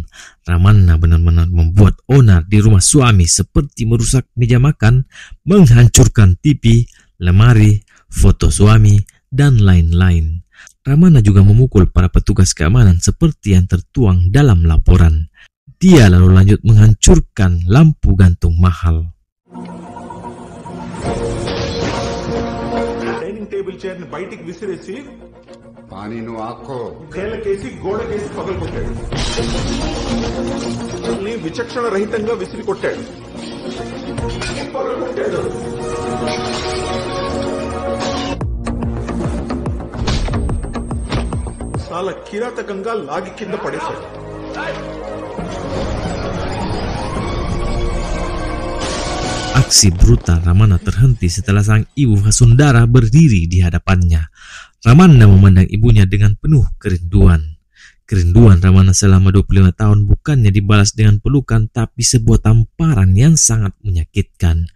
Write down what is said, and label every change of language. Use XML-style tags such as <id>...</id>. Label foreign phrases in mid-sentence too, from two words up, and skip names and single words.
<id>Ramanna benar-benar membuat onar di rumah suami seperti merusak meja makan, menghancurkan TV, lemari, foto suami, dan lain-lain. Ramanna juga memukul para petugas keamanan seperti yang tertuang dalam laporan. Dia lalu lanjut menghancurkan lampu gantung mahal.</id> <en>dining table chair</en> <te>ని బయటికి విసిరేసి కానీ నువ్వు ఆక్కో నేలకేసి గోడకేసి పగలగొట్టాడు. ని విచక్షణ రహితంగా విసిరి కొట్టాడు. పగలగొట్టాడు. చాలా కిరాతకంగా లాగి కింద పడేశాడు.</te> <id>Aksi brutal Ramanna terhenti setelah sang ibu Vasundara berdiri di hadapannya. Ramanna memandang ibunya dengan penuh kerinduan. Kerinduan Ramanna selama 25 tahun bukannya dibalas dengan pelukan, tapi sebuah tamparan yang sangat menyakitkan.</id>